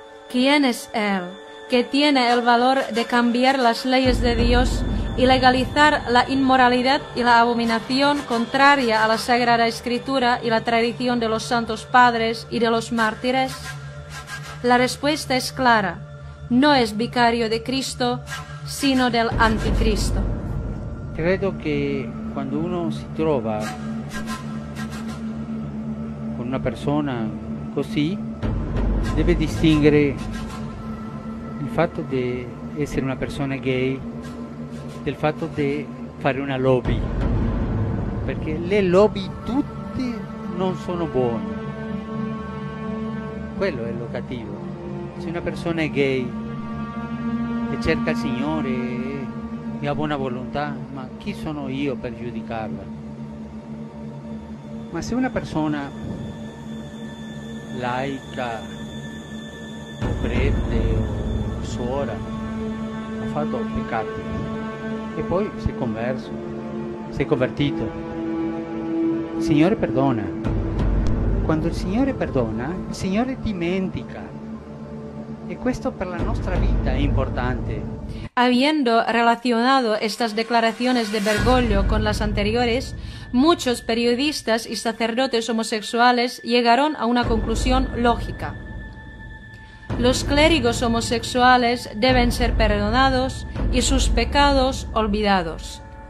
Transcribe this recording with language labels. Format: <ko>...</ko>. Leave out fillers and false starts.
<es>¿Quién es él que tiene el valor de cambiar las leyes de Dios y legalizar la inmoralidad y la abominación contraria a la Sagrada Escritura y la tradición de los santos padres y de los mártires? La respuesta es clara: no es vicario de Cristo, sino del anticristo.</es> <it>Credo che quando uno si trova con una persona così deve distinguere il fatto di essere una persona gay del fatto di fare una lobby, perché le lobby tutte non sono buone, quello è lo cattivo. Se una persona è gay e cerca il Signore e ha buona volontà, ma chi sono io per giudicarla? Ma se una persona laica o prete o suora ha fatto peccati e poi si è converso, si è convertito, il Signore perdona. Quando il Signore perdona, il Signore dimentica, e questo per la nostra vita è importante.</it> <es>Habiendo relacionado estas declaraciones de Bergoglio con las anteriores, muchos periodistas y sacerdotes homosexuales llegaron a una conclusión lógica. Los clérigos homosexuales deben ser perdonados y sus pecados olvidados.</es>